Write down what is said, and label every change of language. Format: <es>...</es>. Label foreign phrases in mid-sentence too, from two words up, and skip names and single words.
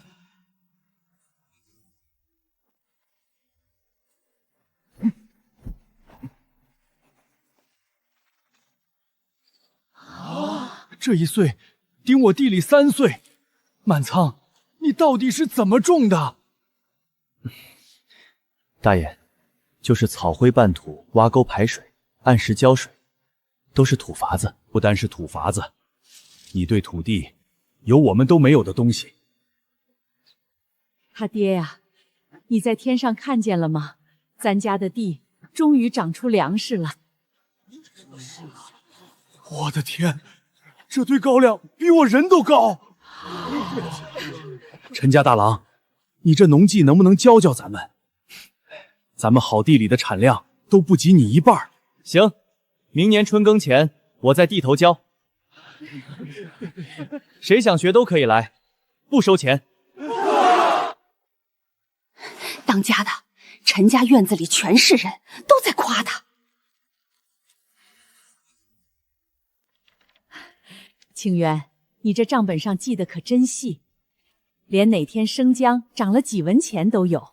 <zh>这一歲頂我地裡3歲，滿倉，你到底是怎麼種的？大爺，就是草灰拌土、挖溝排水、按時澆水，都是土法子。不單是土法子，你對土地有我們都沒有的東西。他爹呀，你在天上看見了嗎？咱家的地終於長出糧食了。我的天，這堆高粱比我人都高。陳家大郎，你這農技能不能教教咱們？咱們好地裡的產量都不及你一半。行，明年春耕前我在地頭教，誰想學都可以來，不收錢。當家的，陳家院子裡全是人，都在誇他。清源，你這賬本上記得可真細，連哪天生薑漲了幾文錢都有。</zh>